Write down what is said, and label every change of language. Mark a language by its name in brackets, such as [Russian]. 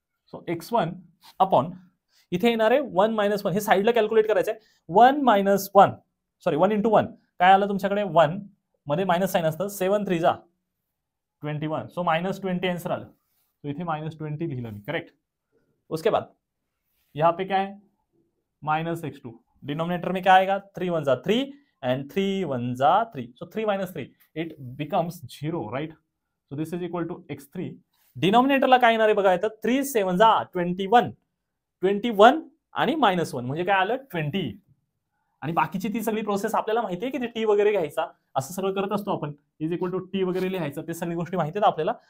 [Marathi] So x1 upon इथे येणार आहे 1 मायनस 1, हे साईडला कॅल्क्युलेट करायचं आहे. 1 मायनस 1 सॉरी 1 इंटू 1 काय आलं तुमच्याकडे, 1 मध्ये मायनस साइन असतं, 7 3 जा 21, सो माइनस 20 आंसर आलं. तो इथे माइनस 20 लिहिलं मी. करेक्ट. [Hindi] उसके बाद यहाँ पे क्या है, माइनस x2. डिनोमिनेटर में क्या आएगा, 3 1 जा 3 एंड 3 1 जा 3, सो 3 minus 3 [English] It becomes 0, right. So this is equal to x3. [Marathi] डिनॉमिनेटरला काय येणार आहे बघा, येतं 3 7 जा 21 21 आणि मायनस 1 म्हणजे काय आलं 20. आणि बाकीची ती सगळी प्रोसेस आपल्याला माहिती आहे की ते टी वगैरे घ्यायचा, असं सगळं करत असतो आपण, इज इक्वल टू टी वगैरे लिहायचं, ते सगळी गोष्टी माहिती आहेत आपल्याला.